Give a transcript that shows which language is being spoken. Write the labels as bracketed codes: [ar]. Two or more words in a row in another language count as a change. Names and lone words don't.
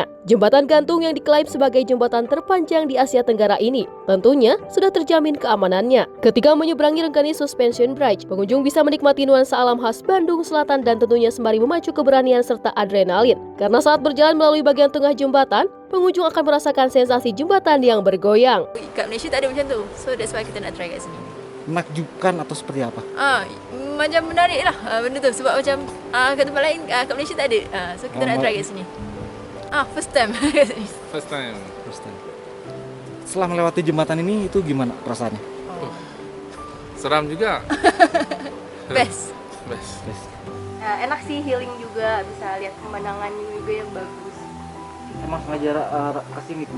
[id] Jembatan gantung yang diklaim sebagai jembatan terpanjang di Asia Tenggara ini tentunya sudah terjamin keamanannya. Ketika menyeberangi Rengganis Suspension Bridge, pengunjung bisa menikmati nuansa alam khas Bandung Selatan dan tentunya sembari memacu keberanian serta adrenalin. Karena saat berjalan melalui bagian tengah jembatan, pengunjung akan merasakan sensasi jembatan yang bergoyang. [ms] Kat Malaysia tak ada macam tu, [en] so that's why [ms] kita nak try kat sini. [id] Menakjubkan atau seperti apa? [ms] Macam menarik lah benda tu, sebab macam kat tempat lain, kat Malaysia tak ada, so kita nak try kat sini. [en] First time [ms] kat sini. [en] First time. [id] Setelah melewati jembatan ini, itu gimana perasaannya? [ms] Seram juga. Best. [id] Enak sih, healing juga, bisa lihat pemandangan juga yang bagus. Emang sengaja kesini tuh?